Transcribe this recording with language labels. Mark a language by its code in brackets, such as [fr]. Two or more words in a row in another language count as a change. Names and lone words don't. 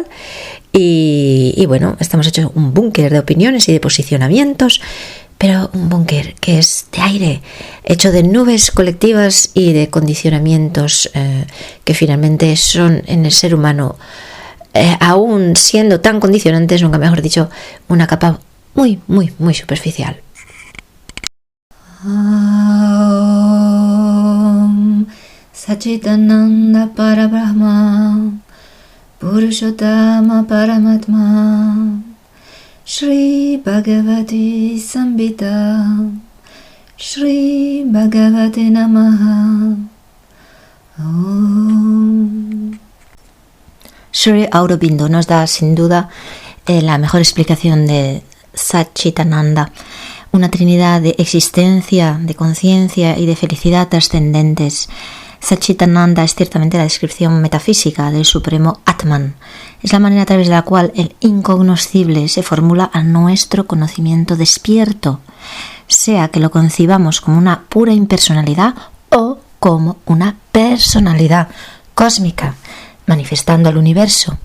[es] Y bueno, estamos hechos un búnker de opiniones y de posicionamientos, pero un búnker que es de aire, hecho de nubes colectivas y de condicionamientos que finalmente son en el ser humano, aún siendo tan condicionantes, nunca mejor dicho, una capa muy, muy, muy superficial. [sa] Sachitananda Parabrahma Purushottama Paramatma Shri Bhagavati Sambhita Shri Bhagavate Namaha Om. [es] Sri Aurobindo nos da sin duda la mejor explicación de Satchitananda, una trinidad de existencia, de conciencia y de felicidad trascendentes. Satchitananda es ciertamente la descripción metafísica del supremo Atman. Es la manera a través de la cual el incognoscible se formula a nuestro conocimiento despierto, sea que lo concibamos como una pura impersonalidad o como una personalidad cósmica, manifestando al universo.